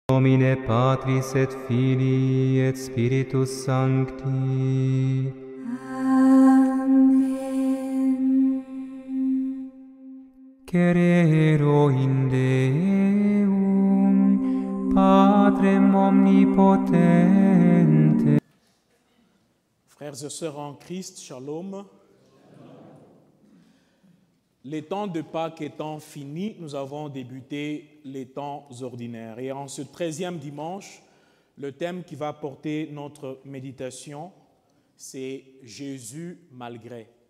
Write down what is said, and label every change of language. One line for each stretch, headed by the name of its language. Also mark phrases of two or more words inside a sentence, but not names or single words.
Latin: Domine Patris et Filii et Spiritus Sancti. Amen. Cerero in Deum, Patrem omnipotente.
French: Frères et sœurs en Christ, shalom. Les temps de Pâques étant finis, nous avons débuté les temps ordinaires. Et en ce 13e dimanche, le thème qui va porter notre méditation, c'est Jésus malgré.